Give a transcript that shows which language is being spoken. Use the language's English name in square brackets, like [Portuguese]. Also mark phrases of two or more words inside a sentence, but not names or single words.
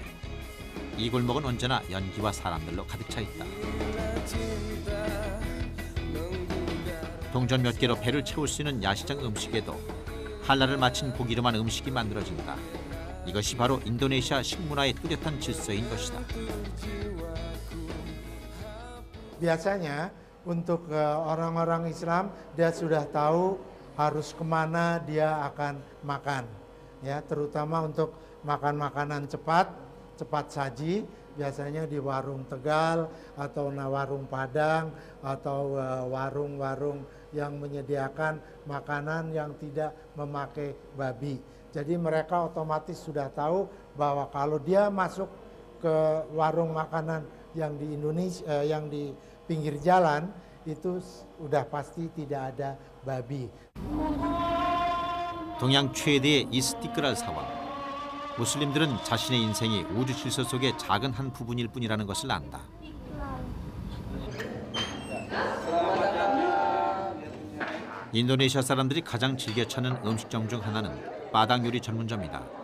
[Korean] 이 골목은 언제나 연기와 사람들로 가득 차 있다. 동전 몇 개로 배를 채울 수 있는 야시장 음식에도 할랄을 마친 고기로만 음식이 만들어진다. 이것이 바로 인도네시아 식문화의 뚜렷한 질서인 것이다. [Indonesian] Biasanya untuk orang-orang Islam dia sudah tahu harus kemana dia akan makan, ya, terutama untuk makan makanan cepat saji, biasanya di warung Tegal atau warung Padang atau warung-warung yang menyediakan makanan yang tidak memakai babi. Jadi mereka otomatis sudah tahu bahwa kalau dia masuk ke warung makanan yang di Indonesia, yang di pinggir jalan, itu udah pasti tidak ada babi. [Korean] 동양 최대의 이스티크랄 사원. 무슬림들은 자신의 인생이 우주 질서 속의 작은 한 부분일 뿐이라는 것을 안다. 인도네시아 사람들이 가장 즐겨 찾는 음식점 중 하나는 빠당 요리 전문점이다.